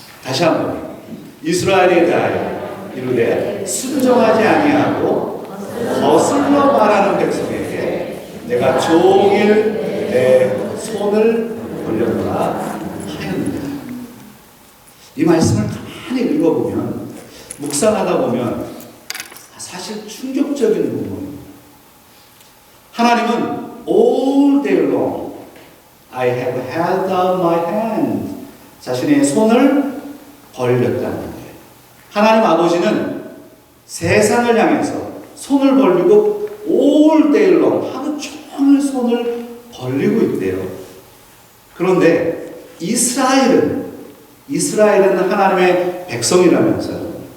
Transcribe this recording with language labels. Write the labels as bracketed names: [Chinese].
[Korean] 다시 한번 이스라엘에 대하여 이르되 순종하지 아니하고 거슬러 말하는 백성에게 내가 종일 내 손을 벌려놓으라 하였느니라. 이 말씀을 가만히 읽어보면 묵상하다 보면 사실 충격적인 부분입니다. 하나님은 [English] all day long I have held out my hand [Korean] 자신의 손을 벌렸다는 거예요. 하나님 아버지는 세상을 향해서 손을 벌리고 [English] all day long [Korean] 하루 종일 손을 벌리고 있대요. 그런데 이스라엘은 하나님의 백성이라면서요.